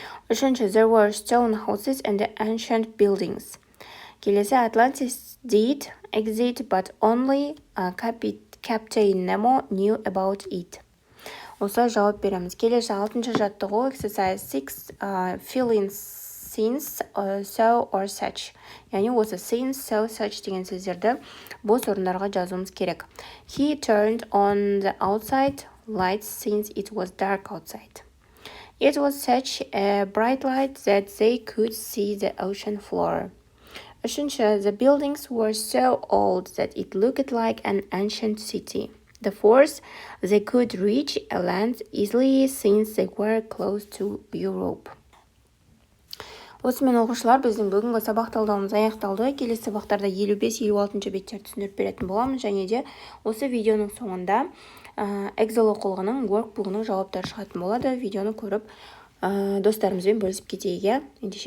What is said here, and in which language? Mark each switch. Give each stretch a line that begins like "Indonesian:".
Kazakh: Үшінші,
English: there were stone houses and ancient buildings. Келесі, Atlantis did exist, but only Captain Nemo knew about it.
Kazakh: Осылай жауап береміз. Келесі алтыншы жаттығу exercise 6, fill in since, so or such. Яғни осы since, so, such деген сөздерді бос орындарға жазуымыз керек.
English: He turned on the outside lights since it was dark outside. It was such a bright light that they could see the ocean floor.
Turkish: Üçüncü,
English: the buildings were so old that it looked like an ancient city. The fourth, they could reach a land easily since they were close to Europe.
Kazakh: Осымен оқушылар, біздің бүгінгі сабақ талдауымыз аяқталды. Келесі сабақтарда 55-56 беттерді түсіндіріп беретін боламыз, және де осы видеоның соңында Эксел оқулығының workbook'ының жауаптары шығатын болады. Видеоны көріп, достарымызбен бөлісіп кетейік. Ендеше